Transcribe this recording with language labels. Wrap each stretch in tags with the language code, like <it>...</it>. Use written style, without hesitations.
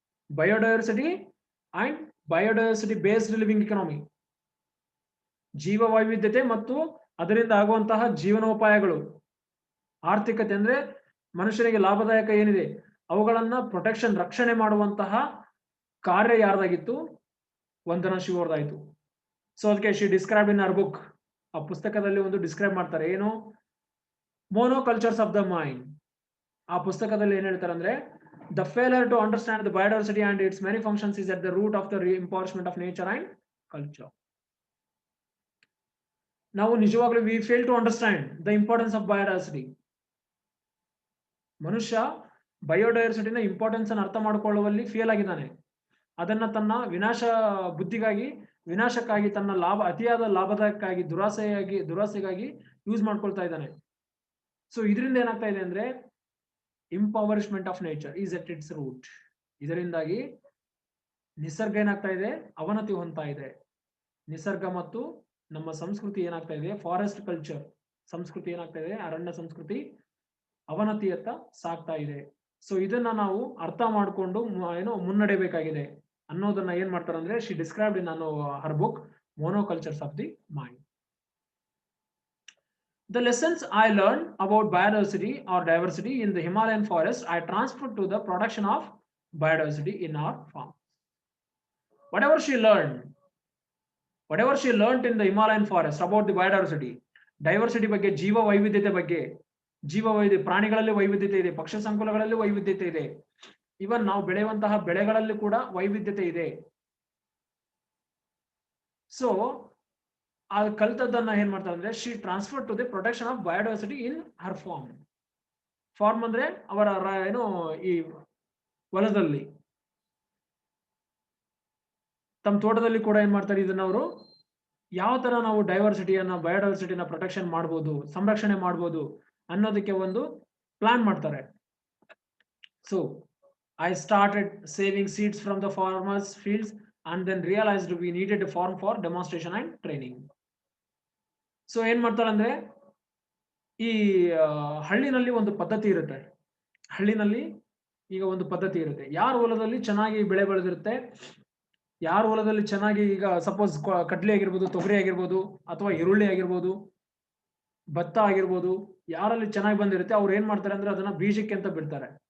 <en>biodiversity and biodiversity based living economy,</en> <kn>ಜೀವ ವೈವಿಧ್ಯತೆ ಮತ್ತು ಅದರಿಂದ ಆಗುವಂತಹ ಜೀವನೋಪಾಯಗಳು, ಆರ್ಥಿಕತೆ ಅಂದ್ರೆ ಮನುಷ್ಯನಿಗೆ ಲಾಭದಾಯಕ ಏನಿದೆ ಅವುಗಳನ್ನ ಪ್ರೊಟೆಕ್ಷನ್, ರಕ್ಷಣೆ ಮಾಡುವಂತಹ ಕಾರ್ಯ ಯಾರ್ದಾಗಿತ್ತು? ವಂದನಾ ಶಿವ ಅವ್ರದಾಯ್ತು. ಸೊ ಅದಕ್ಕೆ</kn> <en>she describe in our book,</en> <kn>ಆ ಪುಸ್ತಕದಲ್ಲಿ ಒಂದು ಡಿಸ್ಕ್ರೈಬ್ ಮಾಡ್ತಾರೆ, ಏನು, ಮೋನೋಕಲ್ಚರ್ಸ್ ಆಫ್ ದ ಮೈಂಡ್. ಆ ಪುಸ್ತಕದಲ್ಲಿ ಏನ್ ಹೇಳ್ತಾರೆ ಅಂದ್ರೆ,</kn> <en>the failure to understand the biodiversity and its many functions is at the root of the impoverishment of nature and culture. Now ನಿಜವಾಗ್ಲೂ we fail to understand the importance of biodiversity.</en> <kn>ಮನುಷ್ಯ ಬಯೋಡೈವರ್ಸಿಟಿನ importance ಅನ್ನು ಅರ್ಥ ಮಾಡಿಕೊಳ್ಳುವಲ್ಲಿ fail ಆಗಿದ್ದಾನೆ. ಅದನ್ನ ತನ್ನ ವಿನಾಶಕ್ಕಾಗಿ, ತನ್ನ ಅತಿಯಾದ ಲಾಭದಾಯಕ್ಕಾಗಿ, ದುರಾಸೆಗಾಗಿ use ಮಾಡ್ಕೊಳ್ತಾ ಇದ್ದಾನೆ. ಸೊ ಇದರಿಂದ ಏನಾಗ್ತಾ ಇದೆ ಅಂದ್ರೆ,</kn> <en>Empowerment of nature is at its root.</en> <kn>ಇದರಿಂದಾಗಿ ನಿಸರ್ಗ ಏನಾಗ್ತಾ ಇದೆ? ಅವನತಿ ಹೊಂದ್ತಾ ಇದೆ. ನಿಸರ್ಗ ಮತ್ತು ನಮ್ಮ ಸಂಸ್ಕೃತಿ ಏನಾಗ್ತಾ ಇದೆ? ಫಾರೆಸ್ಟ್ ಕಲ್ಚರ್ ಸಂಸ್ಕೃತಿ ಏನಾಗ್ತಾ ಇದೆ? ಅರಣ್ಯ ಸಂಸ್ಕೃತಿ ಅವನತಿಯತ್ತ ಸಾಗ್ತಾ ಇದೆ. ಸೊ ಇದನ್ನ ನಾವು ಅರ್ಥ ಮಾಡಿಕೊಂಡು ಮುನ್ನಡೆಯಬೇಕಾಗಿದೆ ಅನ್ನೋದನ್ನ ಏನ್ ಮಾಡ್ತಾರೆ ಅಂದ್ರೆ,</kn> <en>she described in her book</en> <kn>ಮೋನೋಕಲ್ಚರ್ಸ್ of the mind.</kn> <en>The lessons I learned about biodiversity or diversity in the Himalayan forest, I transferred to the production of biodiversity in our farm. Whatever she learned in the Himalayan forest about the biodiversity, diversity ಬಗ್ಗೆ,</en> <kn>ಜೀವ ವೈವಿಧ್ಯತೆ ಬಗ್ಗೆ, ಜೀವ ಪ್ರಾಣಿಗಳಲ್ಲಿ ವೈವಿಧ್ಯತೆ ಇದೆ, ಪಕ್ಷಿ ಸಂಕುಲಗಳಲ್ಲಿ ವೈವಿಧ್ಯತೆ ಇದೆ, ಇವನ್ ನಾವು ಬೆಳೆಯುವಂತಹ ಬೆಳೆಗಳಲ್ಲಿ ಕೂಡ ವೈವಿಧ್ಯತೆ ಇದೆ. ಸೊ ಆ ಕಲ್ತದ್ದನ್ನ ಏನ್ ಮಾಡ್ತಾರೆ ಅಂದ್ರೆ</kn> <en>She transfer to the protection of biodiversity in her farm.</en> <kn>Form ಅಂದ್ರೆ ಅವರ ಏನು ಈ ಹೊಲದಲ್ಲಿ, ತಮ್ಮ ತೋಟದಲ್ಲಿ ಕೂಡ ಏನ್ ಮಾಡ್ತಾರೆ, ಇದನ್ನ ಅವರು ಯಾವ ತರ ನಾವು ಬಯೋಡೈವರ್ಸಿಟಿನ ಪ್ರೊಟೆಕ್ಷನ್ ಮಾಡ್ಬೋದು, ಸಂರಕ್ಷಣೆ ಮಾಡ್ಬೋದು ಅನ್ನೋದಕ್ಕೆ ಒಂದು ಪ್ಲಾನ್ ಮಾಡ್ತಾರೆ.</kn> <en>So I started saving seeds from the farmers' fields and then realized we needed a farm for demonstration and training.</en> <kn>So ಏನ್ ಮಾಡ್ತಾರೆ ಅಂದ್ರೆ, ಈ ಹಳ್ಳಿನಲ್ಲಿ ಒಂದು ಪದ್ಧತಿ ಇರುತ್ತೆ. ಹಳ್ಳಿನಲ್ಲಿ ಈಗ ಒಂದು ಪದ್ಧತಿ ಇರುತ್ತೆ, ಯಾರ ಹೊಲದಲ್ಲಿ ಚೆನ್ನಾಗಿ ಬೆಳೆ ಬೆಳೆದಿರುತ್ತೆ, ಯಾರ ಹೊಲದಲ್ಲಿ ಚೆನ್ನಾಗಿ, ಈಗ ಸಪೋಸ್ ಕಡ್ಲೆ ಆಗಿರ್ಬೋದು, ತೊಗರಿ ಆಗಿರ್ಬೋದು, ಅಥವಾ ಈರುಳ್ಳಿ ಆಗಿರ್ಬೋದು, ಭತ್ತ ಆಗಿರ್ಬೋದು, ಯಾರಲ್ಲಿ ಚೆನ್ನಾಗಿ ಬಂದಿರುತ್ತೆ ಅವ್ರು ಏನ್ ಮಾಡ್ತಾರೆ ಅಂದ್ರೆ ಅದನ್ನ ಬೀಜಕ್ಕೆ ಅಂತ ಬಿಡ್ತಾರೆ.</kn>